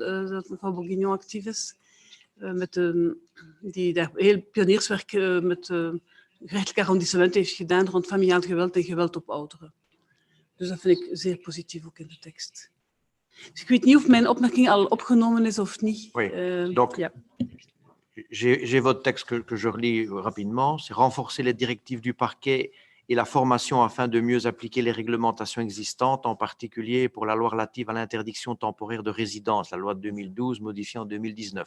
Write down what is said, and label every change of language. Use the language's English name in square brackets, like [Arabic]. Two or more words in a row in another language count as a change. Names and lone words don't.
[Dutch] Dat mevrouw Bourguignon actief is, die daar heel pionierswerk met gerechtelijk arrondissement heeft gedaan rond familiaal geweld en geweld op ouderen. Dus dat vind ik zeer positief ook in de tekst. Dus ik weet niet of mijn opmerking al opgenomen is of niet. [French] Oui, donc ja. j'ai votre texte que je relis rapidement. C'est renforcer les directives du parquet et la formation afin de mieux appliquer les réglementations existantes, en particulier pour la loi relative à l'interdiction temporaire de résidence, la loi de 2012 modifiée en 2019.